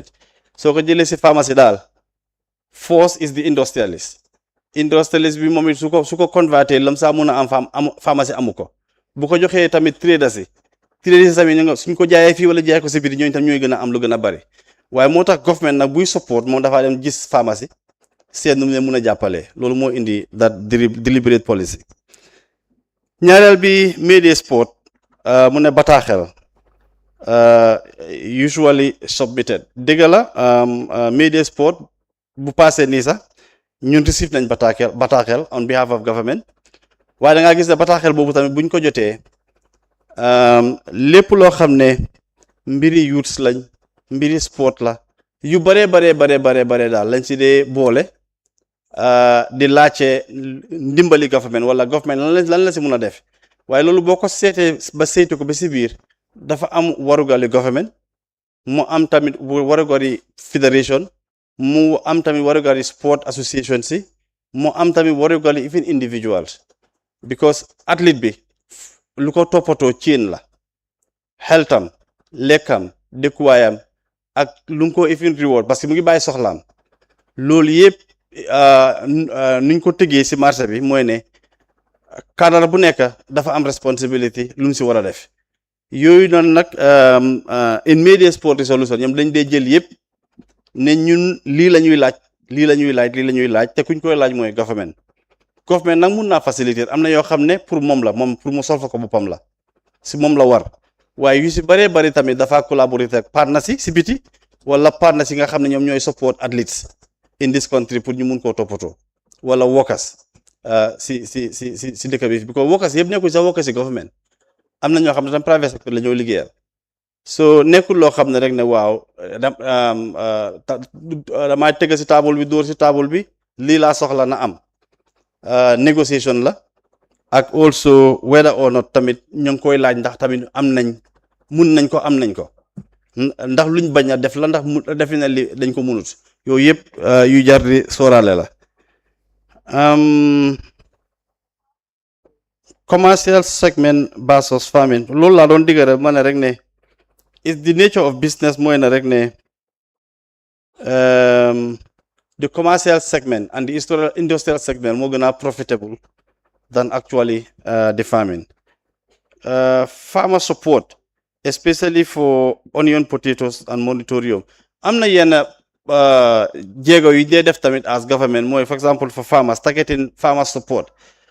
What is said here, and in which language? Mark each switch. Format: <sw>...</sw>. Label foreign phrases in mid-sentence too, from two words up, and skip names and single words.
<wo>soo ko jëlee si pharmacie daal</wo> <en>force is the industrialist</en> <wo>bi moom it su ko converté lam saa mun a am pharmacie amu ko bu ko joxee tamit traders yi tamit suñ ko jaayee fii wala jaay ko si biir ñooñu tam ñooy gën a am lu gën a bari waaye moo tax government nag buy support moom dafaa dem gis pharmacie seet nu mu leen mun a jàppalee loolu moo indi</wo> <en>that deliberate policy.</en> <wo>ñaareel bi</wo> <en>media sport</en> <wo>mu ne bataaxel</wo> <en>usually submitted</en> <wo>dëgg la</wo> <en>media sport</en> <wo>bu passé nii sax ñun receive nañ bataaxel</wo> <en>on behalf of government</en> <wo>waaye da ngaa gis ne bataaxel boobu tamit buñ ko jotee lépp loo xam ne mbiri youths lañ mbiri sport la yu bare daal lañ si dee boole di laajte ndimbali government wala government lan la si mun a def waaye loolu boo ko seetee ba saytu ko ba si biir dafa am warugali government mu am tamit warugali fédération mu am tamit warugali</wo> <en>sport association</en> <wo>si mu am tamit warugali</wo> <en>even individuals because athlete</en> <wo>bi lu ko toppatoo chain la xeltam lekkam dëkkuwaayam ak lu mu ko</wo> <en>even reward</en> <fr>parce que</fr> <wo>mu ngi bàyyi soxlaam loolu yëpp nuñ ko tëggee si marché bi mooy ne cadre bu nekk dafa am responsibility lu mu si war a def yooyu noonu nag</wo> <en>in media sport solution</en> <wo>ñoom dañ dee jël yëpp ne ñun lii la ñuy laaj te kuñ koy laaj mooy government nag mun naa faciliter am na yoo xam ne pour moom pour mu solfa ko boppam la si moom la war waaye yu si bëree bëri tamit dafa collaborer ak partners si biti wala partners yi nga xam ne ñoom ñooy</wo> <en>support athletes in this country</en> <wo>pour ñu mun koo toppatoo wala workers si dëkk bi because workers yëpp nekkul sax workers si government am na ñoo xam ne tam</wo> <en>private sector</en> <wo>la ñoo liggéeyal so nekkul loo xam ne rek ne waaw damay tëgg si table bi dóor si table bi lii laa soxla na am négociation la ak</wo> <en>also whether or not</en> <wo>tamit ñu ngi koy laaj ndax tamit mun nañ ko am nañ ko ndax luñ bañ a def la ndax defi na li dañ ko munut yooyu yëpp yu jar di sóoraale la</wo> <en>commercial segment versus farming</en> <wo>loolu laa doon digga rek ma ne rek ne</wo> <en>is the nature of business</en> <wo>mooy na rek ne</wo> <en>the commercial segment and the industrial segment</en> <wo>moo gën a</wo> <en>profitable than actually the farming. Farmer support, especially for onion, potatoes, and monitorium.</en> <wo>am na yenn jéego yu dee def tamit</wo> <en>as government</en> <wo>mooy</wo> <en>for example for farmers targeting farmer support</en>